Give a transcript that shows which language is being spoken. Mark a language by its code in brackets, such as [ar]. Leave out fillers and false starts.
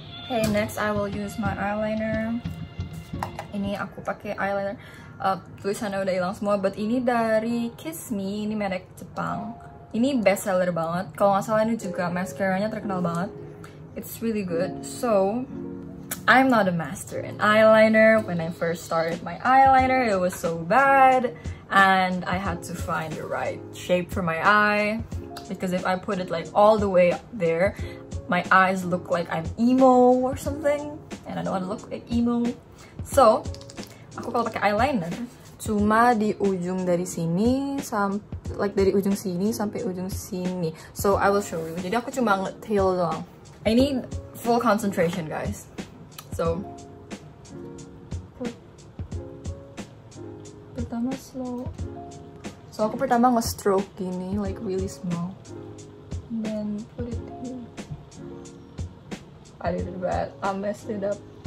[en] Okay, next I will use my eyeliner. [id] Ini aku pakai eyeliner. Tulisannya udah hilang semua, but ini dari Kiss Me. Ini merek Jepang. Ini best seller banget. Kalau nggak salah ini juga mascaranya terkenal banget. [en] It's really good. So I'm not a master in eyeliner. When I first started my eyeliner, it was so bad. and I had to find the right shape for my eye, because if I put it like all the way up there, my eyes look like I'm emo or something, and I don't want to look like emo. [id] So aku kalau pakai eyeliner cuma di ujung dari sini like dari ujung sini sampai ujung sini. [en] So I will show you. [id] Jadi aku cuma nge-tail doang. [en] I need full concentration, guys. So pertama slow. So [id] aku pertama nge-stroke gini, [en] like really small, and then put it here. I did it bad. I messed it up.